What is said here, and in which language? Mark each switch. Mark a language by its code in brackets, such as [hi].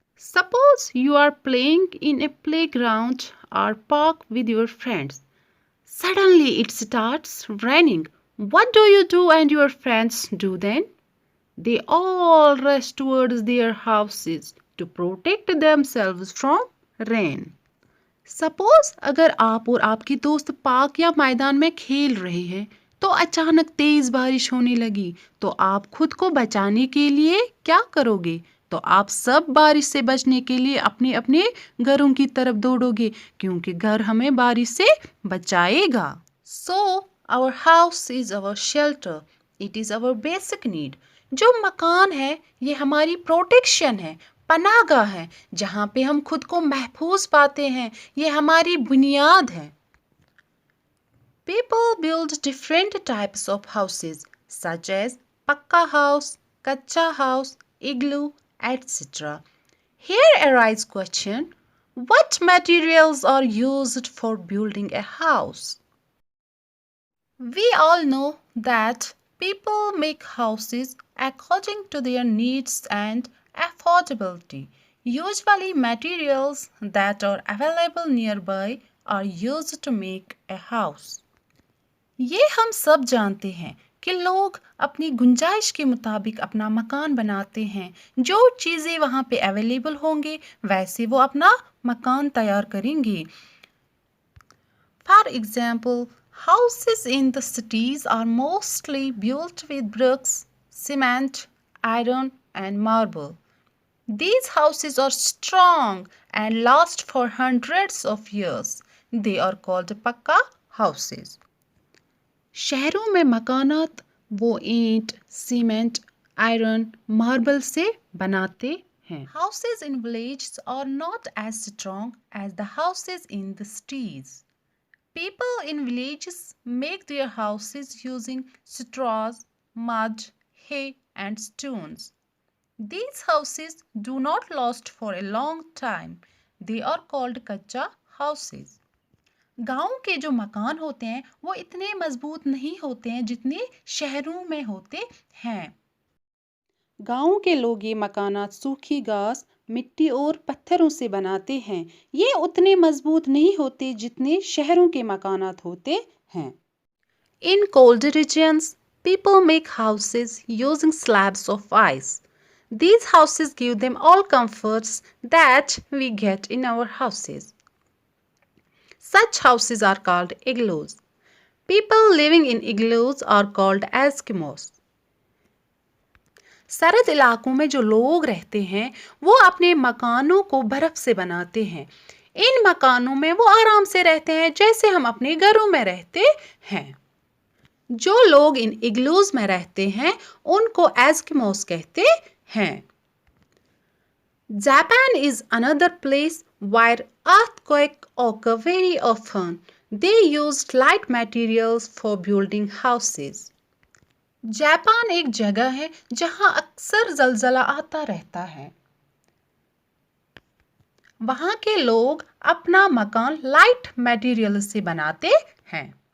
[en] Suppose you are playing in a playground or park with your friends. Suddenly it starts raining. What do you do and your friends do then? They all rush towards their houses to protect themselves from rain. [hi] Suppose अगर आप और आपके दोस्त park या मैदान में खेल रहे हैं तो अचानक तेज बारिश होने लगी तो आप खुद को बचाने के लिए क्या करोगे? तो आप सब बारिश से बचने के लिए अपने अपने घरों की तरफ दौड़ोगे क्योंकि घर हमें बारिश से बचाएगा. [en] So our house is our shelter. It is our basic need. [hi] जो मकान है ये हमारी प्रोटेक्शन है, पनाहगाह है, जहाँ पे हम खुद को महफूज पाते हैं. ये हमारी बुनियाद है. [en] People build different types of houses such as pakka house, kacha house, igloo, etc. Here arises question, what materials are used for building a house? We all know that people make houses according to their needs and affordability. Usually materials that are available nearby are used to make a house. [hi] ये हम सब जानते हैं कि लोग अपनी गुंजाइश के मुताबिक अपना मकान बनाते हैं. जो चीज़ें वहाँ पे अवेलेबल होंगे वैसे वो अपना मकान तैयार करेंगे. [en] For example, houses in the cities are mostly built with bricks, cement, iron and marble. These houses are strong and last for hundreds of years. They are called pakka houses. [hi] शहरों में मकानात वो ईंट, सीमेंट, आयरन, मार्बल से बनाते हैं. [en] Houses in villages are not as strong as the houses in the cities. People in villages make their houses using straws, mud, hay and stones. These houses do not last for a long time. They are called kacha houses. [hi] गांव के जो मकान होते हैं वो इतने मजबूत नहीं होते हैं जितने शहरों में होते हैं. गांव के लोग ये मकानात सूखी घास, मिट्टी और पत्थरों से बनाते हैं. ये उतने मजबूत नहीं होते जितने शहरों के मकानात होते हैं. [en] In cold regions, people make houses using slabs of ice. These houses give them all comforts that we get in our houses. Such houses are called igloos. People living in igloos are called Eskimos. [hi] सरद इलाकों में जो लोग रहते हैं वो अपने मकानों को बर्फ से बनाते हैं. इन मकानों में वो आराम से रहते हैं जैसे हम अपने घरों में रहते हैं. जो लोग इन इग्लूज में रहते हैं उनको एस्किमोस कहते हैं. [en] Japan is another place where earthquakes occur very often. They used light materials for building houses. [hi] Japan एक जगह है जहां अक्सर जलजला आता रहता है. वहां के लोग अपना मकान लाइट मटेरियल से बनाते हैं.